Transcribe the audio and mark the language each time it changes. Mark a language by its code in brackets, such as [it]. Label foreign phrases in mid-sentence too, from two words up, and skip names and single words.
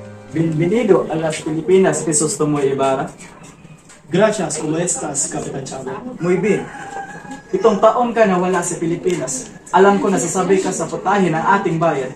[es] Bienvenido a las Filipinas, Crisostomo Ibarra. Gracias, ¿cómo estás, Kapitan Chavo? Muy bien. [tl] Itong taon ka na wala sa Pilipinas. Alam ko nasasabi ka sa putahe ng ating bayan.